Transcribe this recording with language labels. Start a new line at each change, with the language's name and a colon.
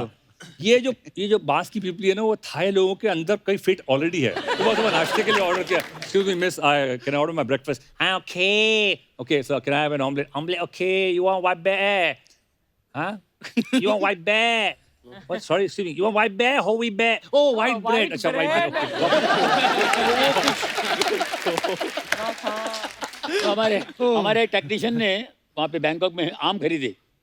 Hindi: वो। ये जो बांस की पीपली है ना, वो थाई लोगों के अंदर कहीं फिट ऑलरेडी है। सुबह नाश्ते के लिए ऑर्डर किया,
English: Excuse me miss, can I order my breakfast? हाँ okay okay sir, can I have an omelette? Omelette okay, you want white bread? हाँ, you want white bread? What? Sorry, excuse me. You want white bread? Whole wheat bread? Oh, white bread. अच्छा, white bread. Okay.
Hindi: तो हमारे technician ने वहाँ पे Bangkok में आम खरीदे।